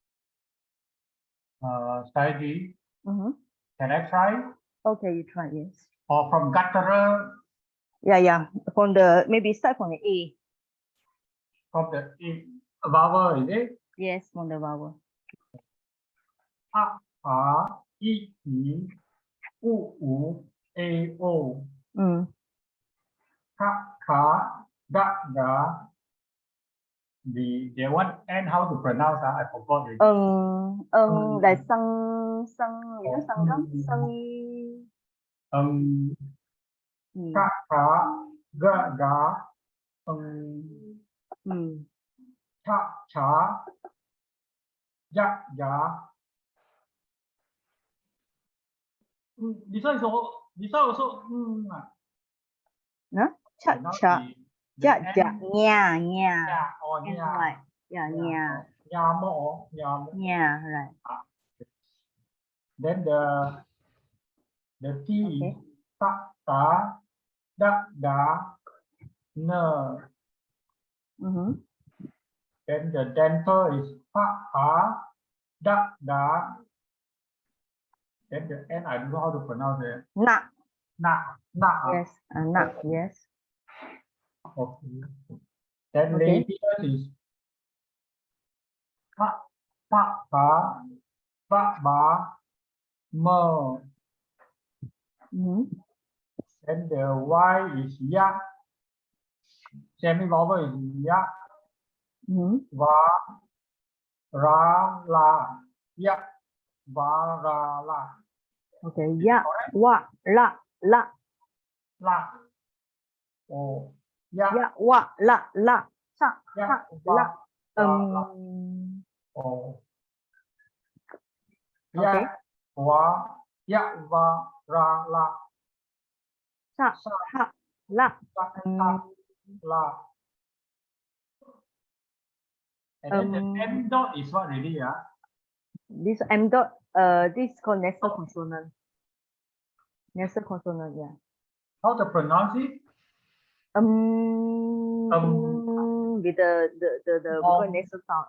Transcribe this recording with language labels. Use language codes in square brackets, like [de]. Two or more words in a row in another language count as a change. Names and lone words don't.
[en] Study. Can I try? Okay, you try, yes. Or from guttural? Yeah. From the, maybe start from the A. From the vowel, is it? Yes, from the vowel. [sa] A, I, u, u, A, O. Ka, ka, ga, ga. [en] The one and how to pronounce, I forgot it. Like you know, sangam, [sa] Ka, ka, ga, ga. Cha, cha. Ja, ja. [en] This one also. No? Cha, Not [sa] cha. [en] the [sa] Ja, [en] N. [sa] ja, nya, nya. [en] Yeah, or And [sa] nya. [en] right. Yeah, nya. [sa] Nyamo, nyamo. Nya, right. [en] Then the T, Okay. [sa] ta, ta, da, da, ne. [en] Then the dental is [sa] pa, pa, da, da. [en] Then the N, I don't know how to pronounce it. [sa] Na. Na, na. [en] Yes, na, yes. Okay. Then Okay. labial is [sa] pa, pa, pa, ba, ba, mo. [en] Then the Y is ya. Semi-vowel is ya. [sa] Va, ra, la. Ya, va, ra, la. Okay. Ya, wa, la, la. La. Oh. Ya, Ya, wa, la, la. Sa, ya, ha, va, la. la. Oh. Okay. Ya, wa, ya, va, ra, la. Sa, ha, la. Sa, ha, la. [en] And then the M dot is what really, yeah? This M dot, this is called nasal consonant. Nasal consonant, yeah. How to pronounce it? With the vocal nasal sound.